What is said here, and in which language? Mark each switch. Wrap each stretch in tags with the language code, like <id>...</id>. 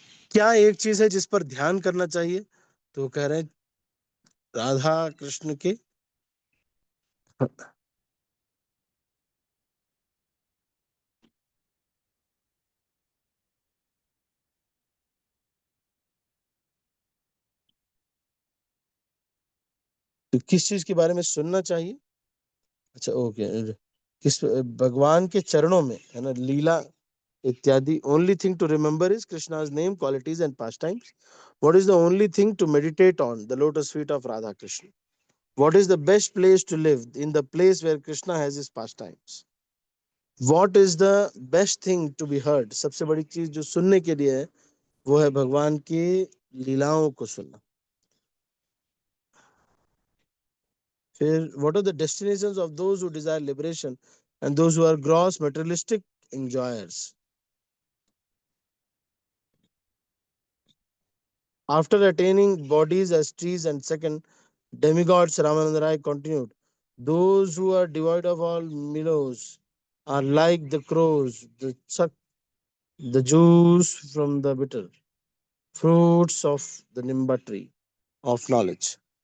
<hi>क्या एक चीज है जिस पर ध्यान करना चाहिए? तो वो कह रहे हैं राधा कृष्ण के किस चीज के बारे में सुनना चाहिए? अच्छा ओके, किस भगवान के चरणों में है ना लीला इत्यादि।</hi> <en>Only thing to remember is Krishna's name qualities and pastimes. What is the only thing to meditate on? The lotus feet of Radha Krishna. What is the best place to live? In the place where Krishna has his pastimes. What is the best thing to be heard?</en> <hi>सबसे बड़ी चीज जो सुनने के लिए है वो है भगवान की लीलाओं को सुनना।</hi> <en>फिर what are the destinations of those who desire liberation and those who are gross materialistic enjoyers? After attaining bodies as trees and second demigods, Ramananda Rai continued, those who are devoid of all meadows are like the crows, the juice from the bitter fruits of the nimba tree of knowledge.</en>